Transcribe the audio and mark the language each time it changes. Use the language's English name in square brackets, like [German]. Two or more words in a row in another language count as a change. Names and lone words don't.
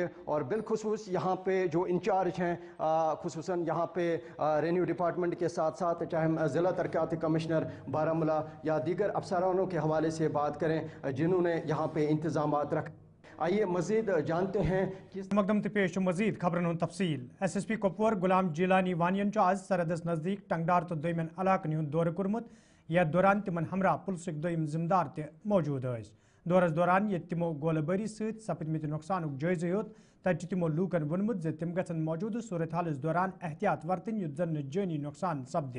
[Urdu] اور بالخصوص یہاں پہ جو انچارج ہیں, خصوصاً یہاں پہ [English] revenue department [Urdu] کے ساتھ ساتھ چاہے ہم ضلع ترقیاتی کمشنر بارہمولہ یا دیگر افسرانوں کے حوالے سے بات کریں جنہوں نے یہاں پہ انتظامات رکھے. آئیے مزید جانتے ہیں [Kashmiri] مقدم تو پیش مزید خبرن ہند تفصیل. SSP کپور غلام جیلانی وانین آج سرحدس نزدیک ٹنگڈار تو دویمن علاقن ہند دورہ کورمت, یتھ دوران تمن ہمراہ پلسک دویم ذمہ دار تہ موجود ٲسۍ. دورس دوران یت تمو گولہ باری ست سپدمت نقصانک جائزہ ہیوت, تتہ تمو لوکن وونمت ز تم گژھن موجودہ صورتحالس دوران احتیاط ورتن یُتھ زن جٲنی نقصان سپدِ.